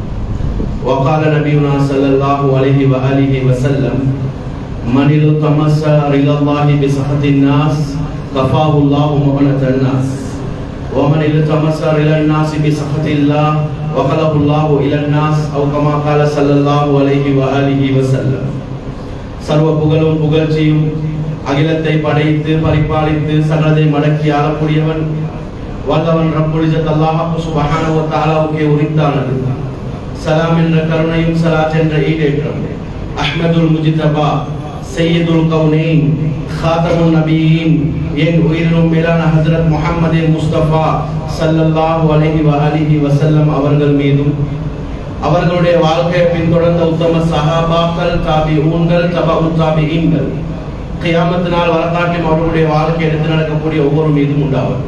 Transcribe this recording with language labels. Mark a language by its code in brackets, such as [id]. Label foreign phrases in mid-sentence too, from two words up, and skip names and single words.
[ar] وقال نبينا صلى الله عليه وآله وسلم من التمس رضا الله بسخط الناس كفاه الله مؤنة الناس ومن التمس رضا الناس بسخط الله وقله الله إلى الناس أو كما قال صلى الله عليه وآله وسلم [ta] சர்வ புகழும் புகழ்ச்சியும் அகிலத்தை படைத்து பரிபாலித்து சகலதை மடக்கி ஆளக்கூடியவன் வல்லவன் [ar] رب العزة الله سبحانه وتعالى உரித்தானது. [ta] சலாம் என்ற கருணையும் ஸலாத் என்ற ஈடேற்றம் [ar] أحمد المجتبى سيد الكونين خاتم النبيين [ta] என் உயிரினும் மேலான ஹஜ்ரத் முஹம்மது முஸ்தபா [ar] صلى الله عليه وآله وسلم [ta] அவர்கள் மீதும் அவர்களுடைய வாழ்க்கையை பின்தொடர்ந்த உத்தம சஹாபாக்கள் தாபிஊன்கள் தபஉத் தாபிஈன்கள் கியாமத் நாள் வரலாற்றில் அவர்களுடைய வாழ்க்கை எடுத்து நடக்கக்கூடிய ஒவ்வொரு மீதும் உண்டாவது.